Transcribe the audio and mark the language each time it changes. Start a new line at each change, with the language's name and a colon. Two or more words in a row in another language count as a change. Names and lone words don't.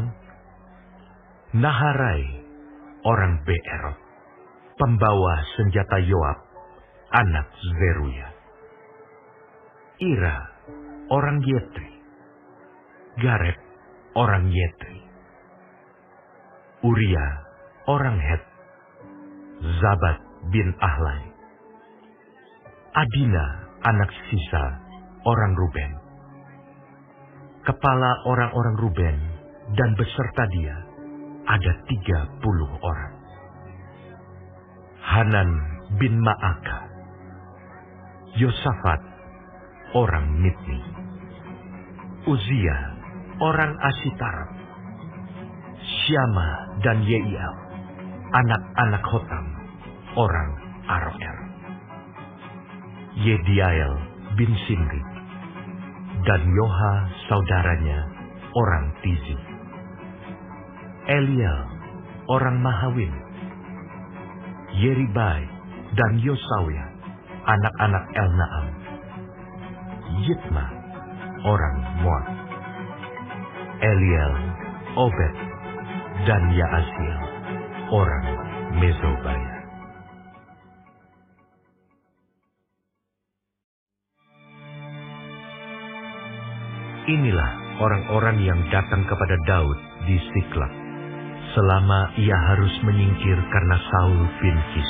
Indonesian: Naharai, orang Beerot, pembawa senjata Yoab, anak Zeruya. Ira, orang Yetri. Gareb, orang Yetri. Uria, orang Het. Zabat bin Ahlai. Adina, anak Sisa, orang Ruben. Kepala orang-orang Ruben dan beserta dia ada 30 orang. Hanan bin Ma'aka. Yosafat, orang Mitni. Uzia, orang Asitarat. Syama dan Yeiel, anak-anak Hotam, orang Aroer. Yediael bin Simri, dan Yoha saudaranya, orang Tizi. Eliel, orang Mahawin. Yeribai dan Yosawia, anak-anak Elnaam. Yitma, orang Moab. Eliel, Obed, dan Yaasiel, orang Mezobaya. Inilah orang-orang yang datang kepada Daud di Siklag, selama ia harus menyingkir karena Saul bin Kis.